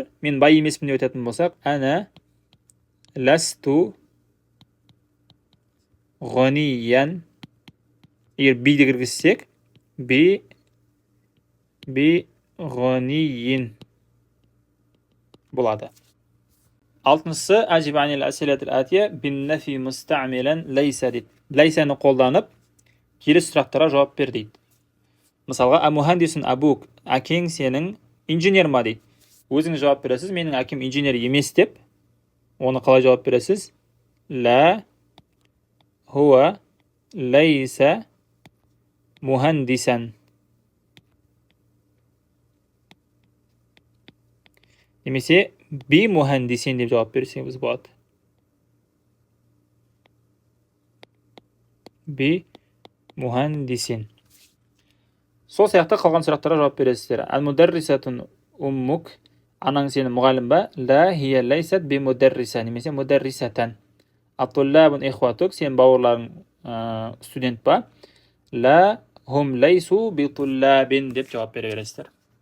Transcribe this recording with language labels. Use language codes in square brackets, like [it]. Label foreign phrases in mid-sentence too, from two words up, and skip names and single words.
[kk] Мен бай емеспін деп айтатын болсақ, [ar] أنا لست غنيا. [kk] Егер биді кіргізсек, [ar] بغني [kk] болады. Алтыншысы, [ar] أجب عن الأسئلة الآتية بالنفي مستعملا ليس дейді. [kk] Лайсаны қолданып, келесі сұрақтарға жауап бер дейді. Мысалға, [ar] أمهندس أبوك, [kk] әкең сенің инженер ма дейді. Өзіңіз жауап бересіз, менің әкем инженер емес деп. Оны қалай жауап бересіз? [ar] لا هو ليس مهندسا. [kk] Немесе [ar] بمهندس [kk] деп жауап берсеңіз болады. [ar] بمهندس. [kk] Сол сияқты қалған сұрақтарға жауап бересіздер. [ar] المدرسة أمك, [kk] анаң сені мұғалім ба? [ar] لا هي ليست بمدرسة, [kk] немесе мударрисатан. [ar] الطلاب إخوتك, [kk] сен бауырларың студент ба? [ar] لا هم ليسوا بطلاب [kk] деп жауап бере бересіздер.